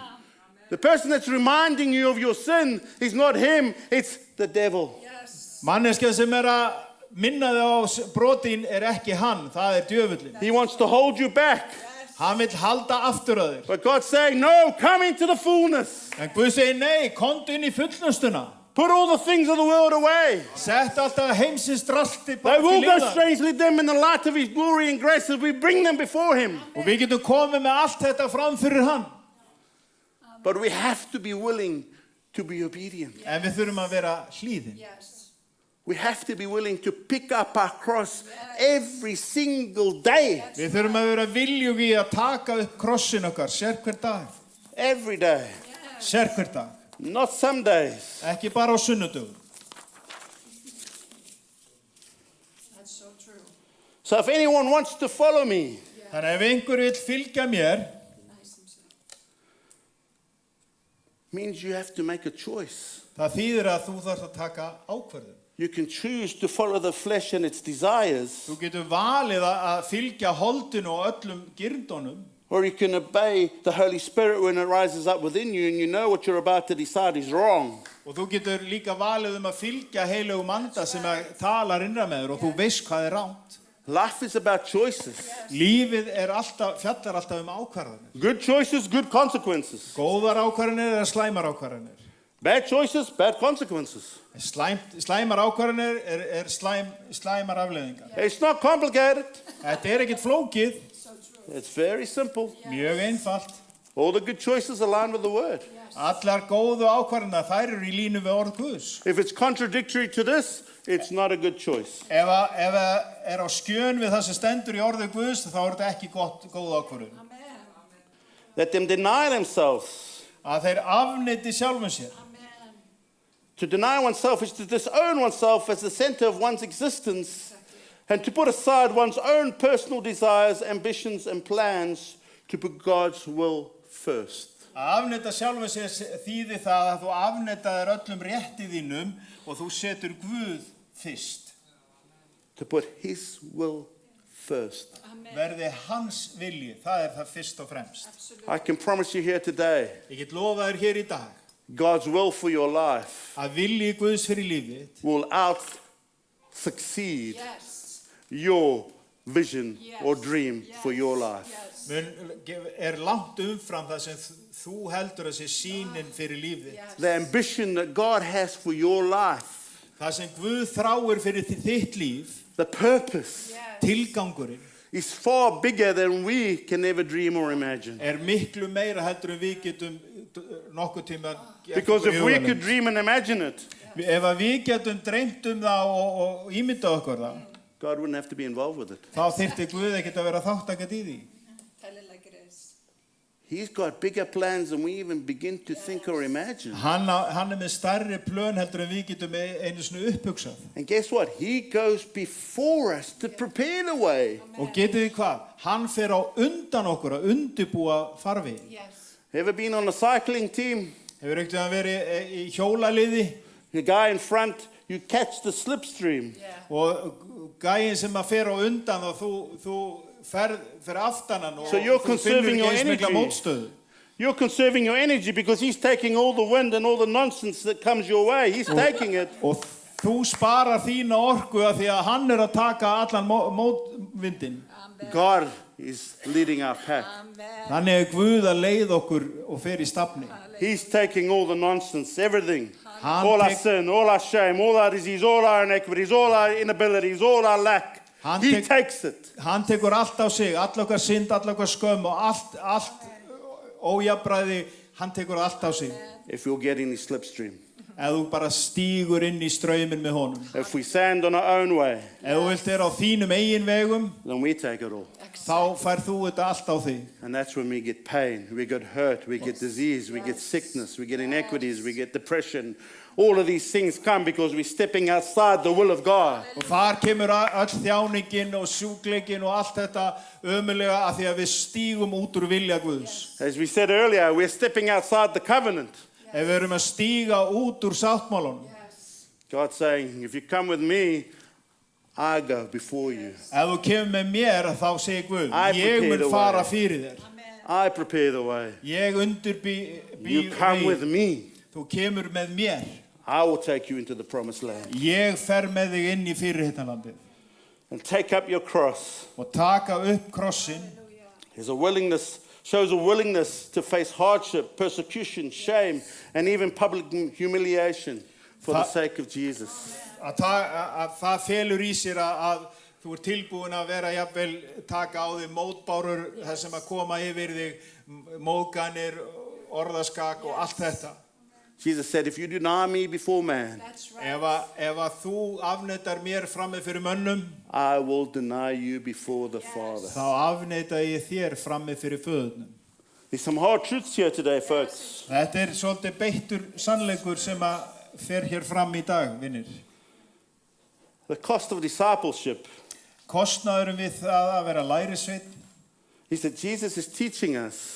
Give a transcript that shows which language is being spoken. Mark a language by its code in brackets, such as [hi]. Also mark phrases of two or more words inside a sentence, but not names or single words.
[en] The person that's reminding you of your sin is not Him, it's the devil. [is] Manneskja sem að minna þig á brotin ekki hann, það djöfullinn. [en] He wants to hold you back. [is] Hann vill halda aftur að þér. [en] But God's saying, no, come into the fullness. [is] En Guð segir nei, komdu inn í fullnustuna. [en] Put all the things of the world away. [is] Sett alltaf heimsins dralti [en] They [is] bara [en] will [is] til [en] go [is] hliðar. [en] strangely dim in the light of His glory and grace as we bring them before Him. [is] Og við getum komið með allt þetta fram fyrir hann. [en] But we have to be willing to be obedient. [is] En við þurfum að vera hlýðin. [en] We have to be willing to pick up our cross every single day. [is] Við þurfum að vera viljug í að taka upp krossin okkar, hver dag. [en] Every day. [is] Hver dag. [en] Not some days. [is] Ekki bara á sunnudögum. [en] So if anyone wants to follow me, [is] Þannig ef einhver vill fylgja mér, [en] means you have to make a choice. [is] það þýðir að þú þarft að taka ákvörðun. [en] You can choose to follow the flesh and its desires, [is] Þú getur valið að fylgja holdinu og öllum girndunum, [en] or you can obey the Holy Spirit when it rises up within you and you know what you're about to decide is wrong. [is] og þú getur líka valið að fylgja heilögum anda sem talar innra með þér og þú veist hvað er ránt. [en] Life is about choices. [is] Lífið fjallar alltaf ákvarðanir. [en] Good choices, good consequences. [is] Góðar ákvarðanir eða slæmar ákvarðanir. [en] Bad choices, bad consequences. [is] Slæmar ákvarðanir slæmar afleiðingar. [en] It's not complicated. [is] Þetta ekkert flókið, [en] It's very simple. [is] mjög einfalt. [en] All the good choices align with the word. [is] Allar góðu ákvarðanar, þær eru í línu við orð Guðs. [en] If it's contradictory to this, it's not a good choice. [is] Ef á skjön við það sem stendur í orði Guðs, þá þetta ekki góð ákvörðun. [en] Let them deny themselves. [is] Að þeir afneiti sjálfum sér. [en] To deny oneself is to disown oneself as the center of one's existence and to put aside one's own personal desires, ambitions, and plans to put God's will first. [is] Að afneita sjálfum sér þýðir það að þú afneitaðir öllum rétti þínum og þú setur Guð fyrst. [en] To put His will first. [is] Verði hans vilji, það það fyrst og fremst. [en] I can promise you here today, [is] Ég get lofað þér hér í dag [en] God's will for your life [is] að vilji Guðs fyrir lífið [en] will out-succeed your vision or dream for your life. [is] langt umfram það sem þú heldur að sé sýnin fyrir lífið. [en] The ambition that God has for your life, [is] Það sem Guð þráir fyrir þitt líf, [en] the purpose, [is] tilgangurinn, [en] is far bigger than we can ever dream or imagine. [is] miklu meira heldur en við getum nokkuð tíma [en] Because if we could dream and imagine it, [is] Ef að við getum dreymt það og ímyndað okkur það, [en] God wouldn't have to be involved with it. [is] þá þyrfti Guð ekkert að vera þátttakandi í því. [en] Tell it like it is. He's got bigger plans than we even begin to think or imagine. [is] Hann með stærri plön heldur en við getum einu sinni upphugsað. [en] And guess what? He goes before us to prepare the way. [is] Og getið þið hvað? Hann fer á undan okkur að undirbúa farveginn. [en] Yes. Ever been on a cycling team? [is] Hefur ekkert verið í hjólaliði [en] The guy in front, you catch the slipstream. [is] og gæinn sem að fer á undan og þú fer aftanan og [en] So you're [is] þú finnur [en] conserving [is] ekki [en] your [is] eins mikla [en] energy. [is] mótstöðu. [en] You're conserving your energy because he's taking all the wind and all the nonsense that comes your way. He's taking it. [is] Og þú sparar þína orku af því að hann að taka allan mótvindin. [en] God is leading our path. [is] Þannig er Guð að leið okkur og fer í stafni. [en] He's taking all the nonsense, everything. [is] Hann [en] All our [is] tek- [en] sin, all our shame, all our disease, all our inequities, all our inabilities, all our lack. [is] Hann [en] He [is] tek- [en] takes it. [is] Hann tekur allt á sig, all okkar synd, all okkar skömm og allt ójafnræði, hann tekur allt á sig. [en] If you'll get in his slipstream. [is] Ef þú bara stígur inn í strauminn með honum. [en] If we stand on our own way, [is] Ef þú vilt vera á þínum eigin vegum, [en] then we take it all. [is] þá fær þú þetta allt á þig. [en] And that's when we get pain, we get hurt, we get disease, we get sickness, we get inequities, we get depression. All of these things come because we're stepping outside the will of God. [is] Og þar kemur öll þjáningin og sjúkleikin og allt þetta ömulega af því að við stígum út úr vilja Guðs. [en] As we said earlier, we're stepping outside the covenant. [is] Ef við erum að stíga út úr sáttmálunum. [en] God's saying, if you come with me, I go before you. [is] Ef þú kemur með mér þá segir Guð, [en] I [is] ég [en] prepare [is] mun [en] the [is] fara [en] way. [is] fyrir þér. [en] I prepare the way. [is] Ég undirbý [en] You come with me. [is] Þú kemur með mér. [en] I will take you into the promised land. [is] Ég fer með þig inn í fyrirheitnalandið. [en] And take up your cross. [is] Og taka upp krossin. [en] There's a willingness, shows a willingness to face hardship, persecution, shame, and even public humiliation for the sake of Jesus. [is] Að það felur í sér að þú tilbúin að vera jafnvel taka á þig mótbárur þar sem að koma yfir þig móðganir, orðaskak og allt þetta. [en] Jesus said, if you deny me before man, That's right. [is] Ef að þú afneitar mér frammi fyrir mönnum, [en] I will deny you before the Father. [is] þá afneita ég þér frammi fyrir föðunum. [en] There's some hard truths here today, folks. [is] Þetta svolítið beittur sannleikur sem að fer hér fram í dag, vinnir. [en] The cost of discipleship [is] Kostnaðurinn við það að vera lærisveinn, [en] is that Jesus is teaching us